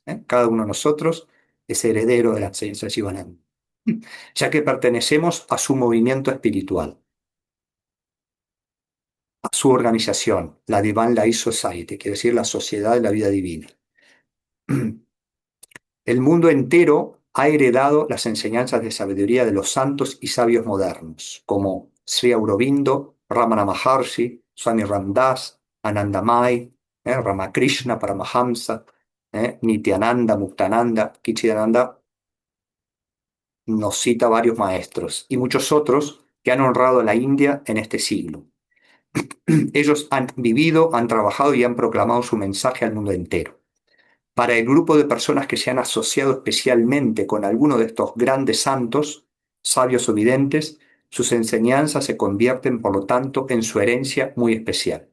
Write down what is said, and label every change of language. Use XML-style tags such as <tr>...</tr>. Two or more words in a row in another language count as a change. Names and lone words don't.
<es>Cada uno de nosotros es heredero de la enseñanza de Shivananda, ya que pertenecemos a su movimiento espiritual, a su organización, la Divine Life Society, quiere decir la Sociedad de la Vida Divina. El mundo entero ha heredado las enseñanzas de sabiduría de los santos y sabios modernos, como Sri Aurobindo, Ramana Maharshi, Swami Ramdas, Anandamai, Ramakrishna Paramahamsa, Nityananda, Muktananda, Kichidananda. Nos cita varios maestros y muchos otros que han honrado a la India en este siglo. Ellos han vivido, han trabajado y han proclamado su mensaje al mundo entero. Para el grupo de personas que se han asociado especialmente con alguno de estos grandes santos, sabios o videntes, sus enseñanzas se convierten, por lo tanto, en su herencia muy especial.</es>